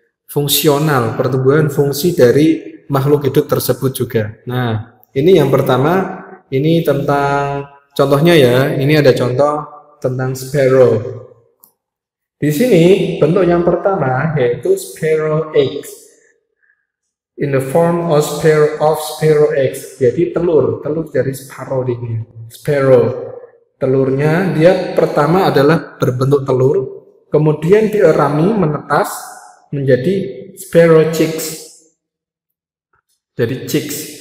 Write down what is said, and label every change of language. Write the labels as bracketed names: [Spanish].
[Indonesian] Fungsional, pertumbuhan fungsi dari makhluk hidup tersebut juga. Nah, ini yang pertama, ini tentang contohnya ya. Ini ada contoh tentang sparrow. Di sini bentuk yang pertama yaitu [English] sparrow eggs. In the form of sparrow eggs. [Indonesian] Jadi telur dari sparrow ini. Sparrow. Telurnya dia pertama adalah berbentuk telur, kemudian dierami menetas menjadi [English] sparrow chicks. [Indonesian] Jadi chicks.